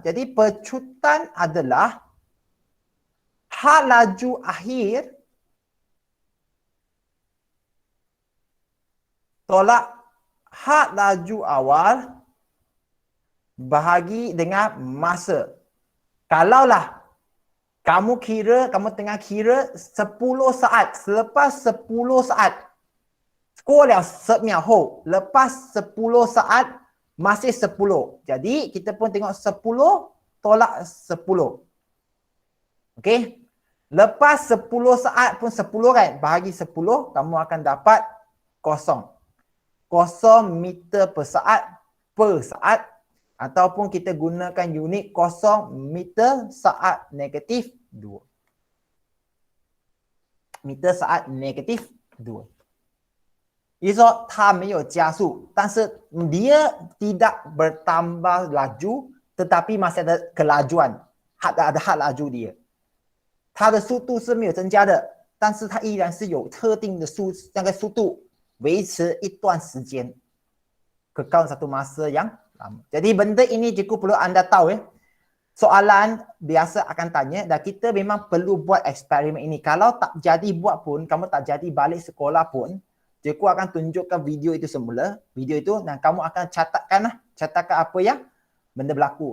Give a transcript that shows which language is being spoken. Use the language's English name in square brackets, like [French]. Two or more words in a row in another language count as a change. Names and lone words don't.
[Malay] Jadi pecutan adalah had laju akhir tolak had laju awal bahagi dengan masa. Kalaulah kamu tengah kira 10 saat, selepas 10 saat, [Chinese] 过了10秒后, [Malay] lepas 10 saat, masih 10. Jadi kita pun tengok 10 tolak 10. Okey. Lepas 10 saat pun 10 kan, bahagi 10, kamu akan dapat kosong. 0 meter per saat ataupun kita gunakan unit 0 meter saat negatif 2. Meter saat negatif 2. [Chinese] 也就是说它没有加速，但是 [Malay] dia tidak bertambah laju tetapi masih ada kelajuan, ada had laju dia. [Chinese] 它的速度是没有增加的，但是它依然是有特定的那个速度维持一段时间, [Malay] kekal satu masa yang lama. Jadi benda ini Cikgu perlu anda tahu ya. Soalan biasa akan tanya dan kita memang perlu buat eksperimen ini. Kalau tak jadi buat pun, kamu tak jadi balik sekolah pun, Cikgu akan tunjukkan video itu semula, video itu, dan kamu akan catatkan apa yang benda berlaku.